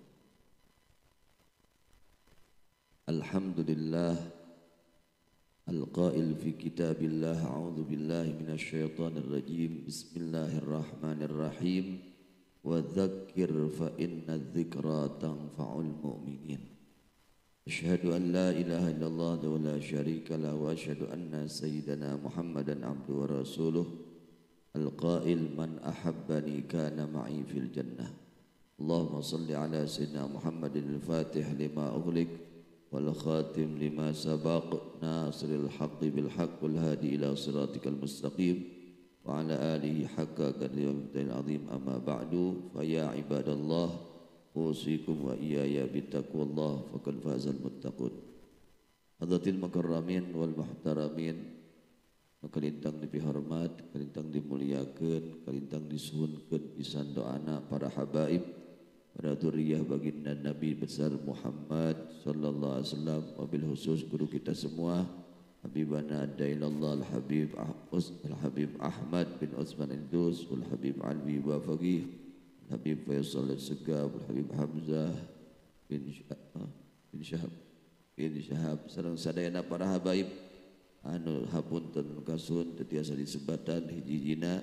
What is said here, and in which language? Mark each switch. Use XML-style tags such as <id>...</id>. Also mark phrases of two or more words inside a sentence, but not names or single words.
<ar>الحمد لله القائل في كتاب الله أعوذ بالله من الشيطان الرجيم. بسم الله الرحمن الرحيم. وذكر فإن الذكرى تنفع المؤمنين. أشهد أن لا إله إلا الله ولا شريك له وأشهد أن سيدنا محمدا عبده ورسوله. القائل من أحبني كان معي في الجنة. اللهم صل على سيدنا محمد الفاتح لما أغلق والخاتم لما سبق ناصر الحق بالحق والهادي إلى صراطك المستقيم وعلى آله حق قدره العظيم. أما بعد، فيا عباد الله أوصيكم وإياي بتقوى الله فقد فاز المتقون. حضرات المكرمين والمحترمين,</ar> <su>kalintang dipihormat, kalintang dimuliakeun, kalintang disuhunkeun pisan doana para habaib, para dzurriyyah baginda Nabi besar Muhammad</su> <ar>صلى الله عليه وسلم, وبالخصوص</ar> <id>guru kita semua</id> <su>Habibana Adailallah Al-Habib Ahmad bin Utsman Indus, Al-Habib Alwi wa Faqih, Al-Habib Faisal Al-Segaf, Al-Habib Hamzah bin Syahab sareng sadayana para habaib anu hapunten kasun tetiasa disebatan hiji-hijina.</su>